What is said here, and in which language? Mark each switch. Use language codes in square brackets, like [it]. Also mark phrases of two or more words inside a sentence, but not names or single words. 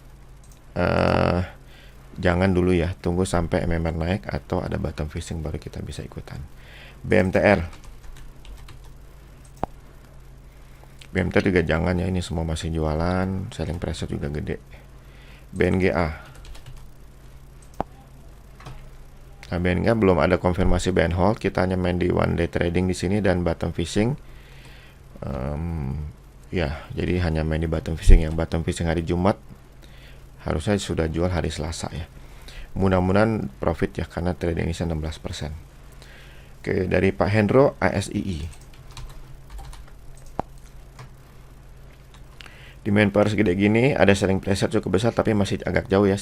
[id] Jadi untuk LAK Jangan dulu ya, tunggu sampai MMR naik atau ada [en] bottom fishing [id] baru kita bisa ikutan. BMTR. BMTR juga jangan ya, ini semua masih jualan, [en] selling pressure [id] juga gede. BNGA. Nah, BNGA belum ada konfirmasi [en] buy and hold, [id] kita hanya main di [en] one day trading [id] di sini dan [en] bottom fishing. [id] Ya, jadi hanya main di [en] bottom fishing [id] ya. [en] Bottom fishing [id] hari Jumat harusnya sudah jual hari Selasa ya. Mudah-mudahan profit ya, karena trading ini 16%. Oke, dari Pak Hendro, ASII. Di [en] main power [id] segede gini, ada [en] selling pressure [id] cukup besar tapi masih agak jauh ya.